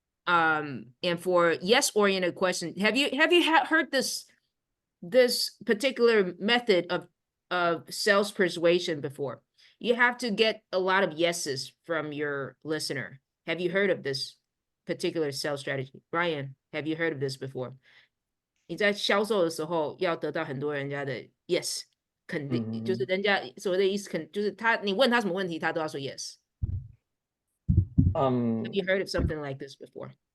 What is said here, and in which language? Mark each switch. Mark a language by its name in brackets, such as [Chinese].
[English] And for yes oriented question, have you heard this particular method of sales persuasion before? You have to get a lot of yeses from your listener. Have you heard of this particular sales strategy? Brian, have you heard of this before? [Chinese] 你在销售的时候要得到很多人家的 yes， 肯定就是人家所谓的意思，就是你问他什么问题，他都要说 yes。 [English] Have you heard of something like this before?